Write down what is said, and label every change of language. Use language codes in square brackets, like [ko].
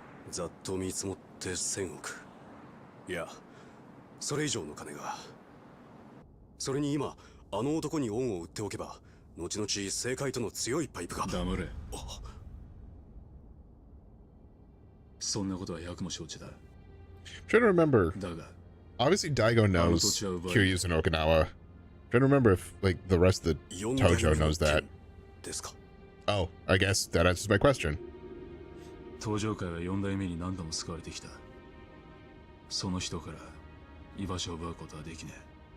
[ja] ざっと見積もって1000億、いやそれ以上の金が。それに今あの男に恩を売っておけば、後々政界との強いパイプが。黙れ。そんなことは役も承知だ。 [en] I'm trying to remember. [ja] だが [en] Obviously, Daigo knows Kiryu's in Okinawa. I'm trying to remember if, like, the rest of the Tojo knows that. [ja] ですか。 [en] Oh, I guess that answers my question. [ja] 東上会は4代目に何度も救われてきた。その人から居場所を奪うことはできねえ。